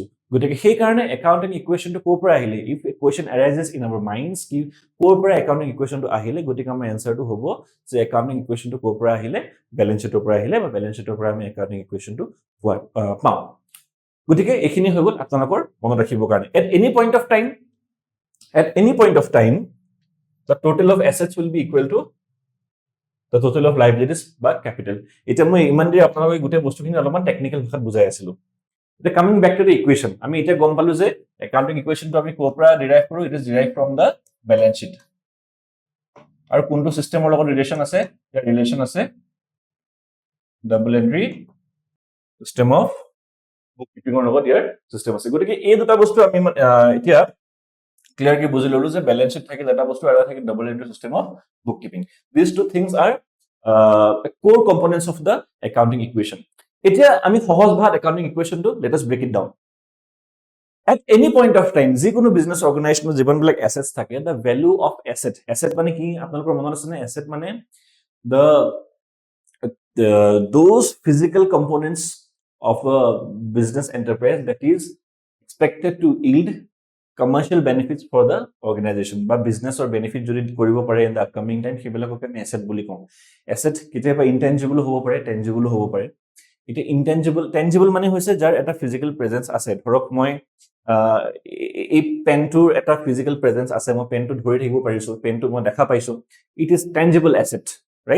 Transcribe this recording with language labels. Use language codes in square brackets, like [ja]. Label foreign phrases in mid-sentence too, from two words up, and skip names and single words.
[as] গতিকে সেই কাৰণে একাউন্টিং ইকুৱেচনটো কোৰ পৰা আহিলে, [en] if a question arises in our minds [as] কি কোৰ পৰা একাউন্টিং ইকুৱেচনটো আহিলে, গতিকে আমাৰ আনসাৰটো হ'ব যে একাউন্টিং ইকুৱেচনটো কোৰ পৰা আহিলে, ব্যালেন্স শিটৰ পৰা আহিলে বা ব্যালেন্স শিটৰ পৰা আমি একাউন্টিং ইকুৱেচনটো পাওঁ। গতিকে এখিনি হৈ গল আপোনালোকৰ মনত ৰাখিবৰ কাৰণে। [en] at any point of time the total of assets will be equal to the total of liabilities [as] বা capital। এটা মই ইমান দেৰি আপোনালোকক গোটেই বস্তুখিনি অলপমান টেকনিক্যাল ভাষাত বুজাই আছিলো। [en] The coming back to the equation, [as] আমি এটা গম পালো যে একাউন্টিং ইকুৱেচনটো আমি কোৰ পৰা ডিৰাইভ কৰো, [en] it is derived from the balance sheet. [as] আৰু কোনটো সিস্টেমৰ লগত ৰিলেশন আছে, ইয়াৰ ৰিলেশন আছে [en] double entry system of bookkeepingৰ [as] লগত ইয়াৰ সিস্টেম আছে। গতিকে এই দুটা বস্তু আমি এতিয়া ক্লিয়াৰলি বুজি ললো যে ব্যালেন্স শিট থাকে এটা বস্তু আৰু থাকে [en] double entry system of bookkeeping. These two things are core components of the accounting equation। [as] এতিয়া আমি সহজ ভাষাত একাউন্টিং ইকুৱেচনটো [en] let us break it down। at any point of time [as] যিকোনো বিজনেস অৰ্গানাইজেশনৰ জীৱনবিলাক এসেটস থাকে, the value of asset মানে কি আপোনালোকৰ মনত আছে নে, [en] asset মানে the those physical components of a business enterprise that is expected to yield commercial benefits for the organization [as] বা বিজনেসৰ বেনিফিট যদি কৰিব পাৰে [en] in the upcoming time, [as] সেইবিলাকক আমি asset বুলি কওঁ। asset কেতিয়াবা [en] intangible হ'ব পাৰে, tangible [as] হ'ব পাৰে। এটা টেনজিবল মানে হৈছে যাৰ এটা [en] physical presence [as] আছে। ধৰক মই এই পেনটোৰ এটা [en] physical presence [as] আছে, মই পেনটো ধৰি থাকিব পাৰিছো, পেনটো মই দেখা পাইছো, [en] it is tangible asset, right.